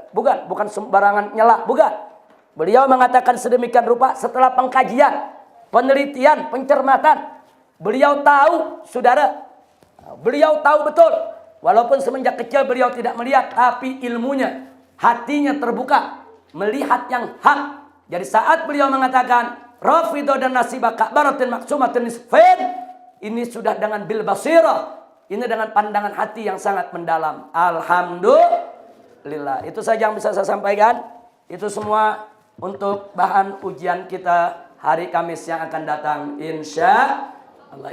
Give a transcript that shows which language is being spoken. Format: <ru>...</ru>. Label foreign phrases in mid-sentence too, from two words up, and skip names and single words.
<id>Bukan sembarangan nyela, bukan. Beliau mengatakan sedemikian rupa setelah pengkajian, penelitian, pencermatan. Beliau tahu, saudara. Beliau tahu betul. Walaupun semenjak kecil beliau tidak melihat, tapi ilmunya, hatinya terbuka, melihat yang hak. Jadi saat beliau mengatakan Rafidhah dan Nasibah</id> <ar>kabaratin maksumatin nisfain,</ar> <id>ini sudah dengan</id> <ar>بالبصيرة,</ar> <id>ini dengan pandangan hati yang sangat mendalam. Alhamdulillah. Itu saja yang bisa saya sampaikan. Itu semua untuk bahan ujian kita hari Kamis yang akan datang. Insya Allah.</id>